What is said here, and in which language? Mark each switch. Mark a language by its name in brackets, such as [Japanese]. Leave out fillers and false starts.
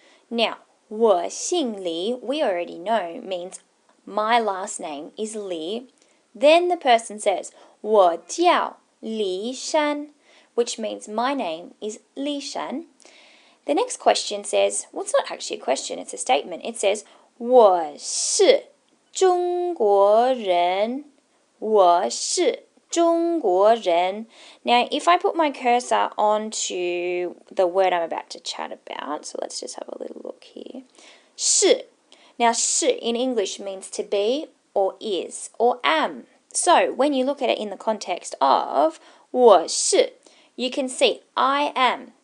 [English] Now, [Chinese] 我姓李, [English] we already know, means my last name is Li. Then the person says [Chinese] 我叫李山, [English] which means my name is Li Shan. The next question says, well, it's not actually a question, it's a statement. It says [Chinese] 我是中国人,我是中国人. [English] Now, if I put my cursor onto the word I'm about to chat about, so let's just have a little look here. [Chinese] 是. [English] Now, 是 in English means to be, or is, or am. So, when you look at it in the context of 我是, you can see I am.